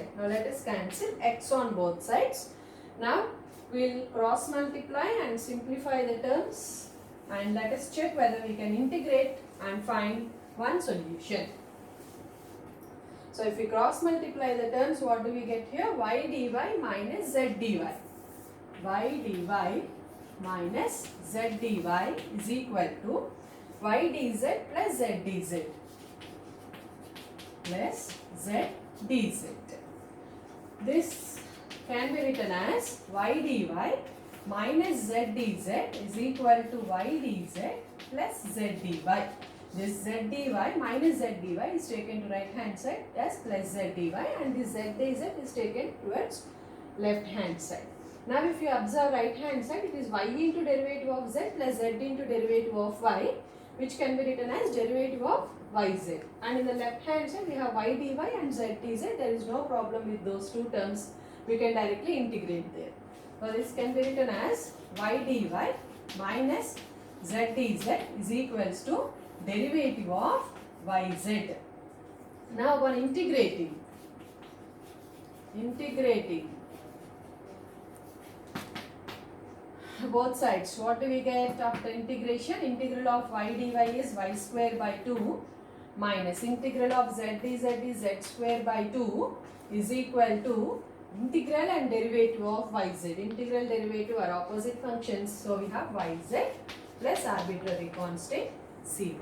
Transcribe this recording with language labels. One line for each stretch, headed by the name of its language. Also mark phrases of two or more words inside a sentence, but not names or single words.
English: Now let us cancel x on both sides. Now we will cross multiply and simplify the terms, and let us check whether we can integrate and find one solution. So if we cross multiply the terms, what do we get here? Y dy minus z dy. Y dy minus z dy is equal to y dz plus z dz plus z dz. This can be written as y dy minus z dz is equal to y dz plus z dy. this z dy minus z dy is taken to right hand side as plus z dy, and this z dz is taken towards left hand side. Now if you observe right hand side, it is y into derivative of z plus z into derivative of y, which can be written as derivative of yz. And in the left hand side we have y dy and z dz. There is no problem with those two terms. We can directly integrate there. So this can be written as y dy minus z dz is equals to derivative of yz. Now upon integrating both sides, what do we get after integration? Integral of y dy is y square by 2 minus integral of z dz is z square by 2 is equal to integral and derivative of yz. Integral derivative are opposite functions, so we have yz plus arbitrary constant c1.